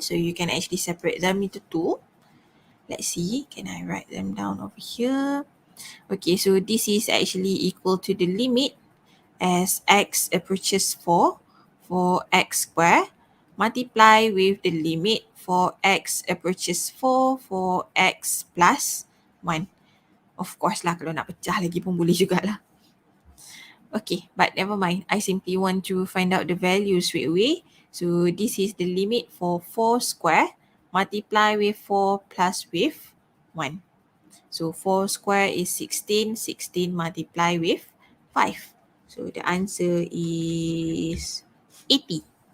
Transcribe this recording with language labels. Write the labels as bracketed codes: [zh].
[en] So you can actually separate them into two. Let's see, can I write them down over here? Okay, so this is actually equal to the limit as x approaches 4 for x square multiply with the limit for x approaches 4 for x plus 1. Of course [ms] lah, kalau nak pecah lagi pun boleh jugalah. [en] Okay, but never mind. I simply want to find out the value straight away. So this is the limit for 4 square multiply with 4 plus with 1. So 4 square is 16. 16 multiply with 5. So the answer is 80.